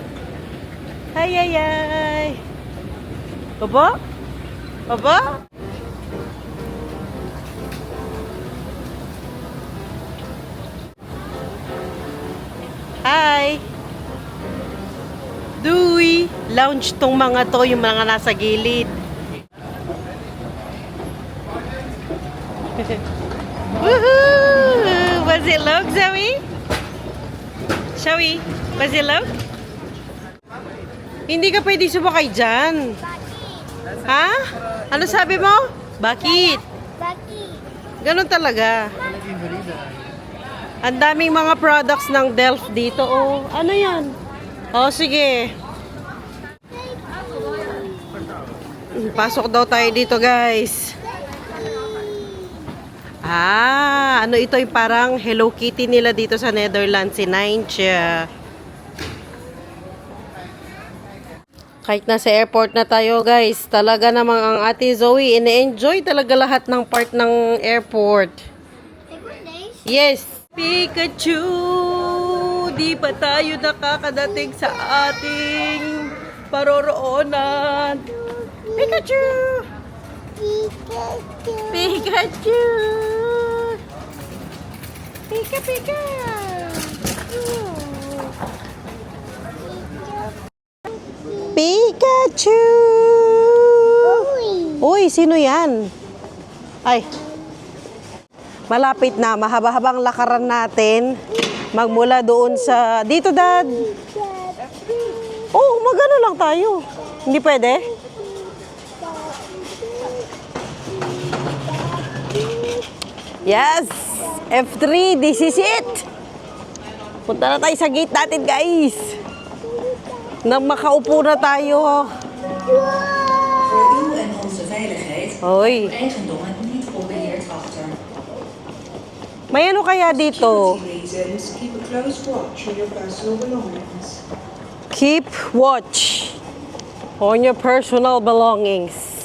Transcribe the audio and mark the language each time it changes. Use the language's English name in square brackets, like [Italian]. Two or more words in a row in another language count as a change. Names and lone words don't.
[Filipino] Hi! Opo? Hi! Dewey! Lounge tong mga to, yung mga nasa gilid. Woohoo! [English] Was it look, Zoe? Zoe, was it look? [Filipino] Hindi ka pwede sumakay dyan. Ha? Ano sabi mo? Bakit? Bakit? Ganun talaga. Ang daming mga products ng Delft dito. Oh, ano yan? Oh, sige. Pasok daw tayo dito, guys. Ano ito yung parang Hello Kitty nila dito sa Netherlands, si Naintia. Kahit nasa airport na tayo, guys, talaga namang ang Ate Zoe, ine-enjoy talaga lahat ng part ng airport. [Dutch] Ik wil deze. [English] Yes! Pikachu! [Filipino] Di pa tayo nakakadating sa ating paroroonan. Pikachu! Pikachu. Pikachu! Pika! Pikachu! Uy, sino yan? Ay, malapit na. Mahaba-habang lakaran natin. Magmula doon sa... Dito, Dad. Oh, magano lang tayo. Hindi pwede? [English] Yes! F3, this is it! [Filipino] Punta na tayo sa gate natin, guys. Nang makaupo na tayo. [Dutch] Voor uw en onze veiligheid [Filipino] Hoy. [Dutch] eigendommen niet onbeheerd achter. [Filipino] May ano kaya dito? [English] Reasons, keep a close watch on your personal belongings. Keep watch on your personal belongings.